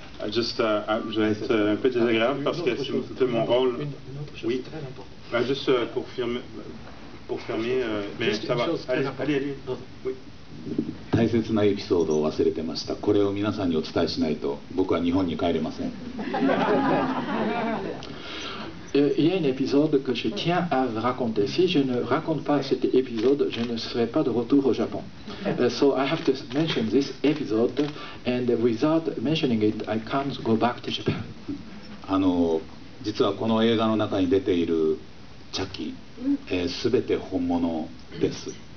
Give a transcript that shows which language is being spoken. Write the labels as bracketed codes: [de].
[fr] Je vais être un peu désagréable parce que c'est un peu mon rôle. Oui. Juste pour fermer, mais ça va. Allez. Oui. [ja] 大切なエピソードを忘れてました。これを皆さんにお伝えしないと僕は日本に帰れません。 [fr] Il y a un épisode que je tiens à raconter. Si je ne raconte pas cet épisode, je ne serai pas de retour au Japon. [en] So I have to mention this episode, and without mentioning it, I can't go back to Japan. [ja] 実はこの映画の中に出ている茶器、全て本物です。